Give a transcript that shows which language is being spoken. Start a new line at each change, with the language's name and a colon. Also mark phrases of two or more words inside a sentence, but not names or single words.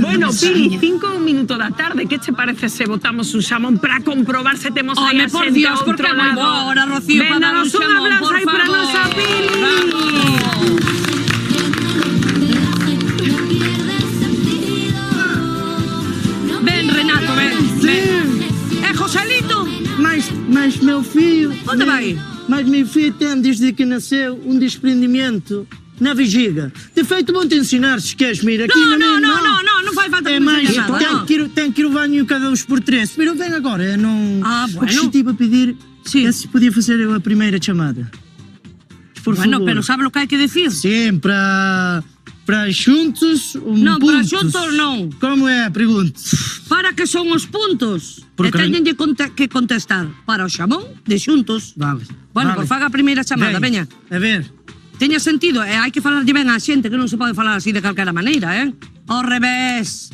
Galician: Bueno, Pili, 5:01 da tarde, que che parece se botamos un xamón para comprobar se temos aí a Home, por xente Dios, a outro porque é moi lado? boa hora, Rocío, para dar un Véndanos un xamón, abrazo por aí para favor. nosa Pili. Ven, Renato, ven. Joselito,
Portuguese: Mas meu filho... onde vai? Mas meu filho tem, desde que nasceu, um desprendimento. na vejiga. De feito, vou-te ensinar, se queres, mira, aqui na minha...
Galician: Non fai falta É que me
Portuguese: mais,
Spanish: enseñes nada,
Portuguese: tenho que ir ao banho cada 2x3. Pero vem agora, eu não...
Galician: bueno.
Portuguese: Porque estive a pedir se podia fazer eu a primeira chamada.
Galician: Por Bueno, favor.
Spanish: pero sabe lo que hai que decir?
Portuguese: Sim, para xuntos,
Galician: Non, para puntos. xuntos non.
Portuguese: Como é a pergunta?
Galician: Para que son os puntos? Porque E teñenlle que contestar para o xamón de xuntos. Vale. Bueno, vale. por faga a primeira chamada, veña. A ver. Teña sentido, e hai que falarlle ben á xente, que non se pode falar así de calquera maneira, Ao revés.